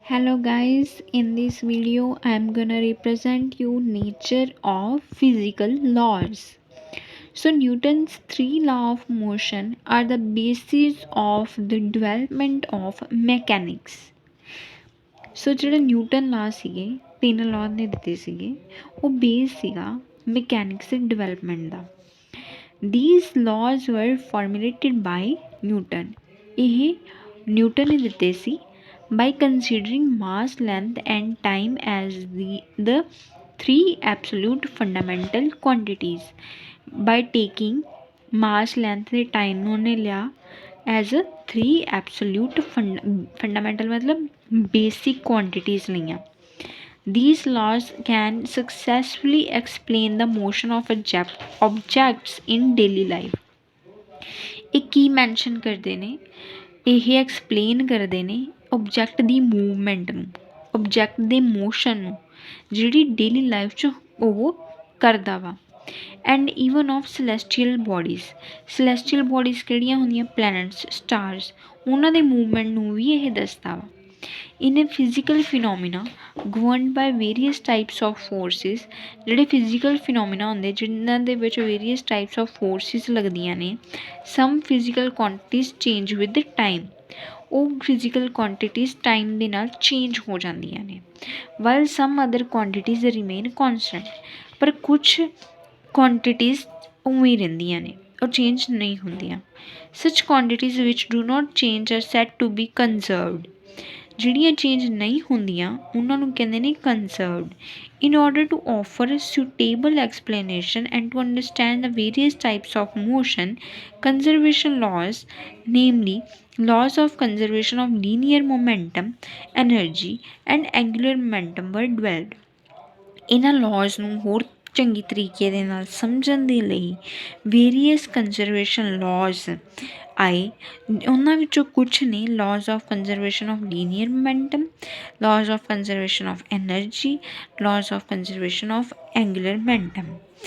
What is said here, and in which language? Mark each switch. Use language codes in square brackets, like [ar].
[en] Hello guys, in this video I am gonna represent you nature of physical laws. So Newton's three laws of motion are the basis of the development of mechanics. [pa] ਸੋ ਜਿਹੜੇ Newton ਲਾ ਸੀਗੇ ਤਿੰਨ law ਨੇ ਦਿੱਤੇ ਸੀਗੇ ਉਹ base ਸੀਗਾ mechanics ਦੇ development ਦਾ। [en] These laws were formulated by Newton. [pa] ਇਹ ਨਿਊਟਨ ਨੇ ਦਿੱਤੇ ਸੀ [en] by considering mass, length and time as the three absolute fundamental quantities. By taking mass, length ਤੇ time [pa] ਨੂੰ ਉਹਨੇ ਲਿਆ [en] as a three absolute fundamental [pa] ਮਤਲਬ [en] basic quantities [pa] ਲਈਆਂ। [en] These laws can successfully explain the motion of objects in daily life. [pa] ਇਹ ਕੀ mention ਕਰਦੇ ਨੇ? ਇਹ ਐਕਸਪਲੇਨ ਕਰਦੇ ਨੇ ਓਬਜੈਕਟ ਦੀ ਮੂਵਮੈਂਟ ਨੂੰ, ਓਬਜੈਕਟ ਦੇ ਮੋਸ਼ਨ ਨੂੰ ਜਿਹੜੀ ਡੇਲੀ ਲਾਈਫ 'ਚ ਉਹ ਕਰਦਾ ਵਾ। [en] and even of celestial bodies, celestial bodies [pa] ਕਿਹੜੀਆਂ ਹੁੰਦੀਆਂ? ਪਲੈਨਟਸ, ਸਟਾਰਸ, ਉਹਨਾਂ ਦੇ ਮੂਵਮੈਂਟ ਨੂੰ ਵੀ ਇਹ ਦੱਸਦਾ ਵਾ। [en] in physical phenomena governed by various types of forces, [pa] ਜਿਹੜੇ ਫਿਜ਼ੀਕਲ ਫਿਨੋਮੀਨਾ ਹੁੰਦੇ ਜਿਨ੍ਹਾਂ ਦੇ ਵਿੱਚ ਵੇਰੀਅਸ ਟਾਈਪਸ ਆਫ ਫੋਰਸਿਸ ਲੱਗਦੀਆਂ ਨੇ। [en] some physical quantities change with time, [pa] ਉਹ ਫਿਜ਼ੀਕਲ ਕੁਆਂਟੀਟੀਜ਼ ਟਾਈਮ ਦੇ ਨਾਲ ਚੇਂਜ ਹੋ ਜਾਂਦੀਆਂ ਨੇ। [en] while some other quantities remain constant, [pa] ਪਰ ਕੁਛ ਕੁਆਂਟੀਟੀਜ਼ ਉਵੇਂ ਹੀ ਰਹਿੰਦੀਆਂ ਨੇ, ਉਹ ਚੇਂਜ ਨਹੀਂ ਹੁੰਦੀਆਂ। [en] such quantities which do not change are said to be conserved, [pa] ਜਿਹੜੀਆਂ ਚੇਂਜ ਨਹੀਂ ਹੁੰਦੀਆਂ ਉਹਨਾਂ ਨੂੰ ਕਹਿੰਦੇ ਨੇ ਕੰਜ਼ਰਵਡ। [en] In order to offer a suitable explanation and to understand the various types of motion, conservation laws, namely laws of conservation of linear momentum, energy and angular momentum were developed. [pa] ਇਹਨਾਂ laws ਨੂੰ ਹੋਰ ਚੰਗੀ ਤਰੀਕੇ ਦੇ ਨਾਲ ਸਮਝਣ ਦੇ ਲਈ ਵੇਰੀਅਸ ਕੰਜ਼ਰਵੇਸ਼ਨ ਲਾਜ਼ ਆਏ। ਉਹਨਾਂ ਵਿੱਚੋਂ ਕੁਛ ਨੇ [en] Laws of conservation of linear momentum, laws of conservation of energy, laws of conservation of angular momentum.